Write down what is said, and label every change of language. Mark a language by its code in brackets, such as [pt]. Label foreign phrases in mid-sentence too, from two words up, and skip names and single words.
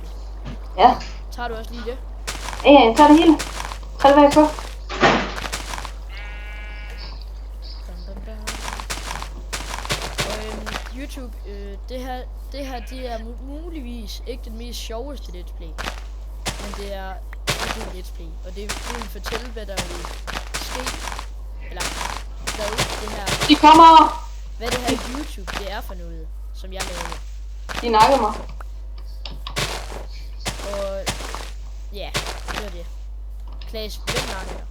[da] Ja. Tager du også lige det? Ja, jeg tager det hele. Tag det hvad jeg på. Dun, dun, dun. Og YouTube, det her det er muligvis ikke den mest sjoveste [en] let's play. [da] Men det er et god [en] let's play. [da] Og det vil fortælle, hvad der vil ske. Eller hvad det her, De kommer! hvad det her YouTube det er for noget, som jeg laver. De nakkede mig. Og ja, det var det. Klaas, hvem nakker dig?